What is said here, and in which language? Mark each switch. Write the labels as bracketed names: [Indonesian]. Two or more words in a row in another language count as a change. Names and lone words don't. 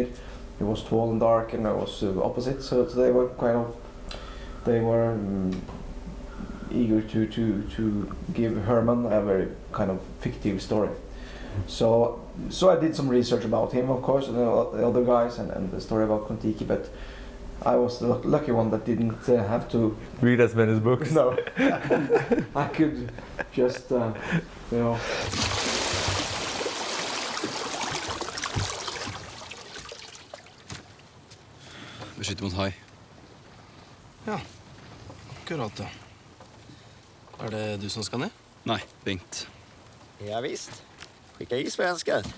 [English] He was tall and dark, and I was opposite. So they were eager to give Herman a very kind of fictive story. So I did some research about him, of course, and the other guys, and the story about KON-TIKI, but I was the lucky one that didn't have to read as many books. No, I could just, [Norwegian] Beskytte mot hai. Ja, akkurat da. Er det du som skal ned? Nei, Bengt. [Swedish] Ja, visst. Skicka i svenskar.